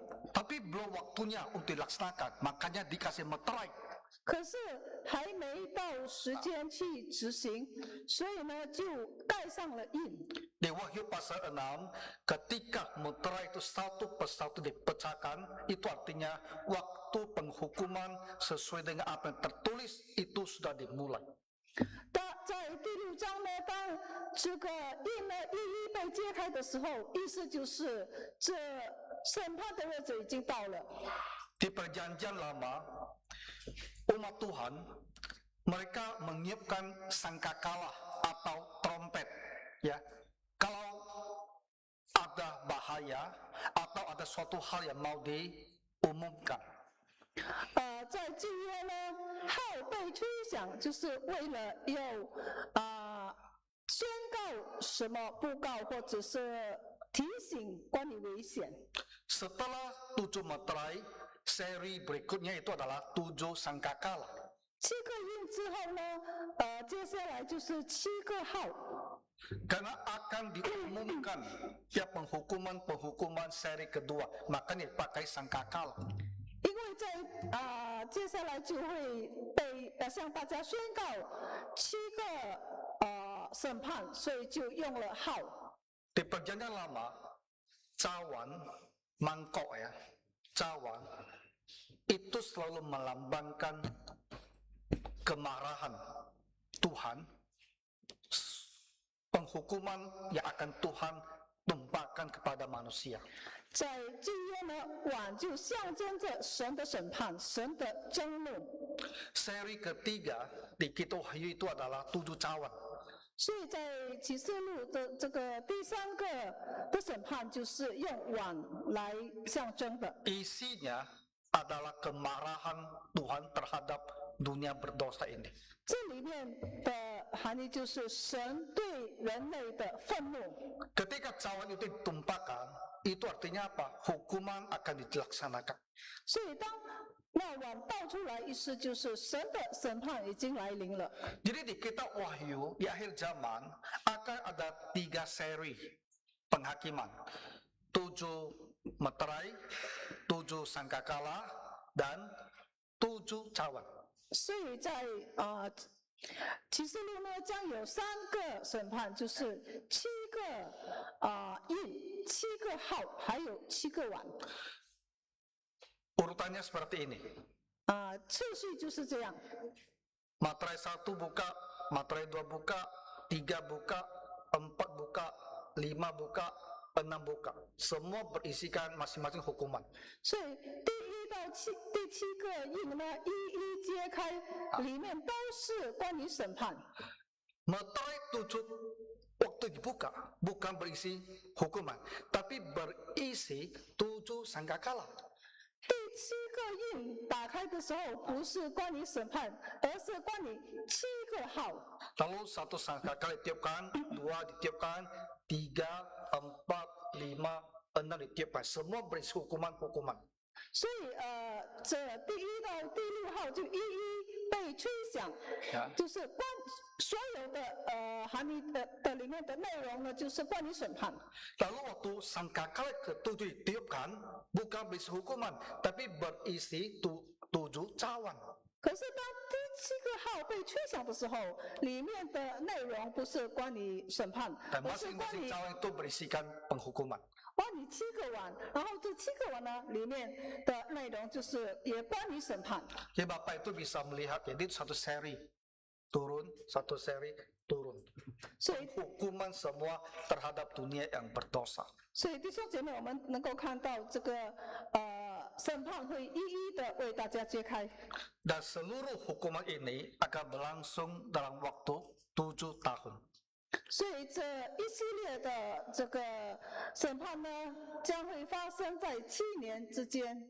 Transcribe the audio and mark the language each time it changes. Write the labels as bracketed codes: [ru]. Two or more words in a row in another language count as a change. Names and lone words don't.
[id] tapi belum waktunya untuk dilaksanakan. Makanya dikasih materai. [zh] 可是还没到时间去执行，所以呢就盖上了印。 [id] Di Wahyu pasal 6, ketika meterai itu satu persatu dipecahkan, itu artinya waktu penghukuman sesuai dengan apa yang tertulis itu sudah dimulai. [zh] 在第6章呢，当这个印呢一一被揭开的时候，意思就是这审判的日子已经到了。 [id] Di perjanjian lama, umat Tuhan, mereka menyiapkan sangkakala atau trompet. Ya, kalau ada bahaya atau ada suatu hal yang mau diumumkan. [zh] 在旧约呢，号被吹响，就是为了要宣告什么布告或者是提醒关于危险。 [id] Setelah 7 meterai, seri berikutnya itu adalah 7 sangkakala. [zh] 7 个印之后呢，接下来就是7个号。 [id] Karena akan diumumkan ya penghukuman seri kedua, makanya dipakai sangkakala. [zh] 因为在接下来就会向大家宣告7个审判，所以就用了号。 [id] Di perjanjian lama, cawan, mangkok ya, cawan itu selalu melambangkan kemarahan Tuhan, penghukuman yang akan Tuhan tumpahkan kepada manusia. [zh] 在旧约呢，碗就象征着神的审判，神的争怒。 [id] Seri ketiga di Kitab Wahyu itu adalah 7 cawan. [zh] 所以在启示录的这个第3个的审判，就是用碗来象征的。 [id] Isinya adalah kemarahan Tuhan terhadap dunia berdosa ini. [zh] 这里面的含义就是神对人类的愤怒。 [id] Ketika cawan itu ditumpahkan, itu artinya apa? Hukuman akan dilaksanakan. [zh] 所以当那碗倒出来，意思就是神的审判已经来临了。 [id] Jadi di Kitab Wahyu di akhir zaman akan ada 3 seri penghakiman. 7 meterai, 7 sangkakala, dan 7 cawan. [zh] 所以在启示录呢，将有3个审判，就是7个印、7个号，还有7个碗。 [id] Urutannya seperti ini. [zh] 次序就是这样。 [id] Materai 1 buka, materai 2 buka, 3 buka, 4 buka, 5 buka, 6 buka. Semua berisikan masing-masing hukuman. [zh] 所以第1到第7个印呢，一一揭开，里面都是关于审判。 [id] Materai 7 waktu dibuka bukan berisi hukuman, tapi berisi 7 sangkakala. [zh] 第7个印打开的时候，不是关于审判，而是关于7个号。 [id] Lalu 1 sangkakala ditiupkan, 2 ditiupkan, 3, 4, 5, 6 ditiupkan. Semua berisi hukuman-hukuman. [zh] 所以这第1到第6号就一一被吹响，就是所有的含义的里面的内容呢，就是关于审判。 [id] Lalu waktu sangkakala ke-7 ditiupkan, bukan berisi hukuman, tapi berisi 7 cawan. [zh] 可是当第7个号被吹响的时候，里面的内容不是关于审判， [id] Dan [zh] 而是关 [id] masing-masing [zh] 于 [id] cawan itu berisikan penghukuman. [zh] 7 个碗，然后这7个碗呢，里面的内容就是也关于审判。 [id] Jadi Bapak itu bisa melihat, jadi 1 seri turun, 1 seri turun. [zh] 所以 [id] Hukuman semua terhadap dunia yang berdosa. [zh] 所以弟兄姐妹，我们能够看到这个审判会一一的为大家揭开。 [id] Dan seluruh hukuman ini akan berlangsung dalam waktu 7 tahun. [zh] 所以这一系列的这个审判呢，将会发生在7年之间。